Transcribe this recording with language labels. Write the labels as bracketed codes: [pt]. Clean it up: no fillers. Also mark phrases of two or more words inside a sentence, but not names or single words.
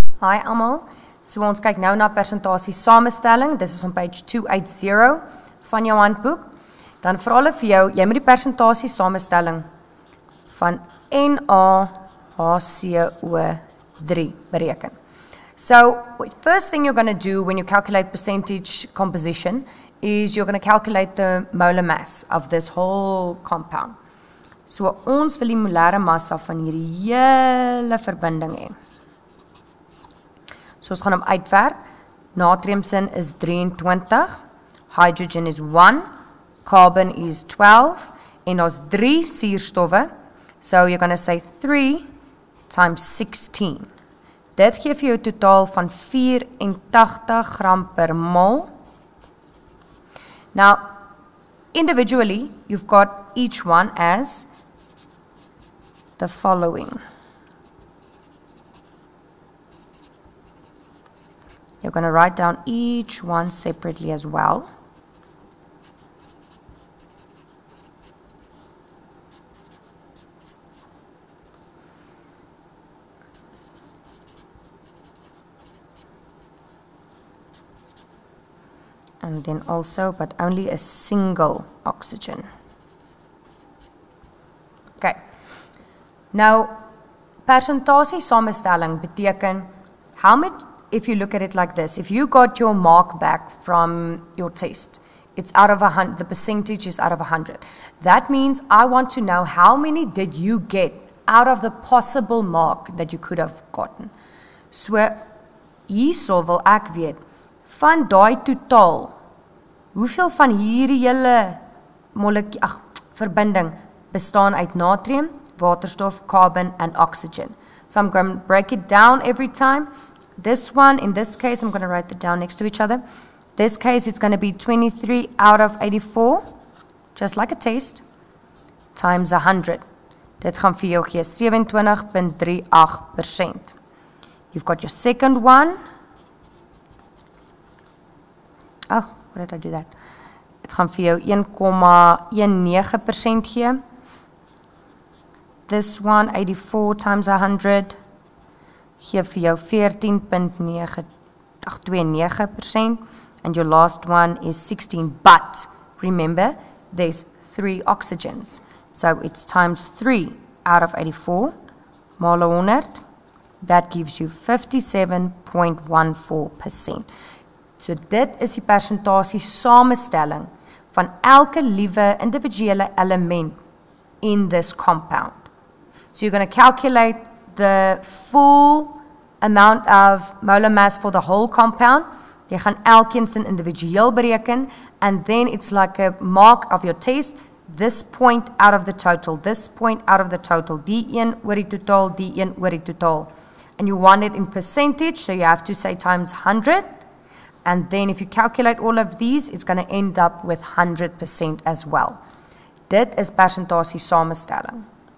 [af] Hi almal. So ons kyk nou na persentasie samestelling. Dis is [en] on page 280 [af] van jou handboek. Dan vra hulle vir jou, jy moet die persentasie samestelling van NaHCO3 bereken. [en] So, first thing you're going to do when you calculate percentage composition is you're going to calculate the molar mass of this whole compound. So, [af] ons wil die molare massa van hierdie hele verbinding hê. So, ons gaan hom uitwerk. Natriumsin is 23, [en] hydrogen is 1, carbon is 12, [af] en ons 3 suurstowwe. [en] So, you're going to say 3 times 16. [af] Dit gee vir jou totaal van 84 gram per mol. [en] Now, individually, you've got each one as the following. You're going to write down each one separately as well. And then also, but only a single oxygen. Okay. [af] Nou, persentasie samestelling beteken, [en] how much, if you look at it like this, if you got your mark back from your test, it's out of 100, the percentage is out of 100. That means I want to know how many did you get out of the possible mark that you could have gotten. So, [af] hierso wil ek weet, van daai totaal, hoeveel van hierdie hele verbinding bestaan uit natrium, waterstof, [en] carbon, and oxygen. So I'm going to break it down every time. This one, in this case, I'm going to write it down next to each other. This case, it's going to be 23 out of 84, just like a test, times 100. [af] Dit gaan vir jou gee 27.38%. [en] You've got your second one. Oh, why did I do that? [af] Dit gaan vir jou 1.19% gee. [en] This one, 84 times 100, [af] gee vir jou 14.29%. [en] And your last one is 16. But, remember, there's 3 oxygens. So it's times 3 out of 84, mole 100. That gives you 57.14%. [af] So dit is die persentasie samestelling van elke liewe individuele element [en] in this compound. So you're going to calculate the full amount of molar mass for the whole compound. [af] Jy gaan elkeen sin individueel bereken, [en] and then it's like a mark of your test, this point out of the total, this point out of the total, [af] die een oor die totaal, die een oor die totaal. [en] And you want it in percentage, so you have to say times 100. And then if you calculate all of these, it's going to end up with 100% as well. [af] Dit is persentasie samestelling.